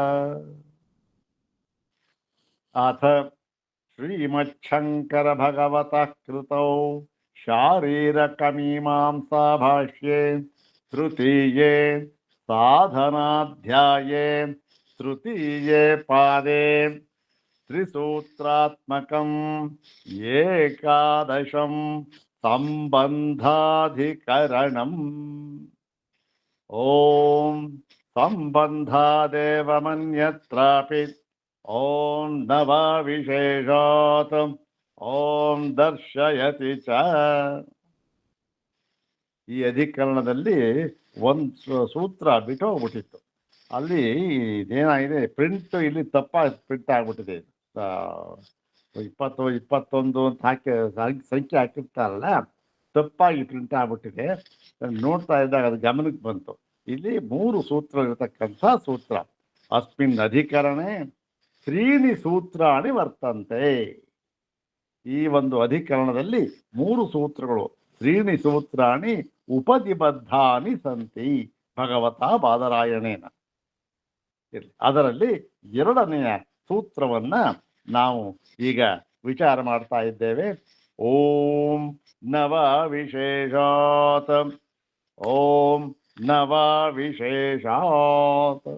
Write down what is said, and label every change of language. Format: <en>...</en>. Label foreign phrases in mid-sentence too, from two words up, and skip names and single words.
<sa>अथ श्रीमच्छङ्कर भगवतः कृतौ शारीरकमीमांसा भाष्ये तृतीये साधनाध्याये तृतीये पादे त्रिसूत्रात्मकम् एकादशं संबंधाधिकरणम्। ॐ संबंधादेव मन्यत्रापि ॐ न वा विशेषात् ॐ दर्शयति च।</sa> <kn>ಈ ಅಧಿಕರಣದಲ್ಲಿ ಒಂದು ಸೂತ್ರ ಬಿಟ್ಟು ಹೋಗ್ಬಿಟ್ಟಿತ್ತು. ಅಲ್ಲಿ ಇದೇನಾಗಿದೆ, ಪ್ರಿಂಟ್ ಇಲ್ಲಿ ತಪ್ಪಾಗಿ ಪ್ರಿಂಟ್ ಆಗ್ಬಿಟ್ಟಿದೆ. 20, 21 ಅಂತ ಹಾಕಿ ಸಂಖ್ಯೆ ಹಾಕಿರ್ತಾರಲ್ಲ, ತಪ್ಪಾಗಿ ಪ್ರಿಂಟ್ ಆಗ್ಬಿಟ್ಟಿದೆ. ನೋಡ್ತಾ ಇದ್ದಾಗ ಅದು ಗಮನಕ್ಕೆ ಬಂತು. ಇಲ್ಲಿ 3 ಸೂತ್ರ ಇರತಕ್ಕಂಥ ಸೂತ್ರ.</kn> <sa>ಅಸ್ಮಿನ್ ಅಧಿಕರಣೆ 3 ಸೂತ್ರಾಣಿ ವರ್ತಂತೆ.</sa> <kn>ಈ ಒಂದು ಅಧಿಕರಣದಲ್ಲಿ 3 ಸೂತ್ರಗಳು</kn> <sa>त्रीणि सूत्राणि उपनिबದ್ಧಾನಿ ಸಂತಿ ಭಗವತಾ ಬಾದರಾಯಣೇನ.</sa> <kn>ಅದರಲ್ಲಿ ಎರಡನೆಯ ಸೂತ್ರವನ್ನ ನಾವು ಈಗ ವಿಚಾರ ಮಾಡ್ತಾ ಇದ್ದೇವೆ.</kn> <sa>ಓಂ ನವ ವಿಶೇಷಾತ್, ಓಂ ನವ ವಿಶೇಷಾತ್.</sa>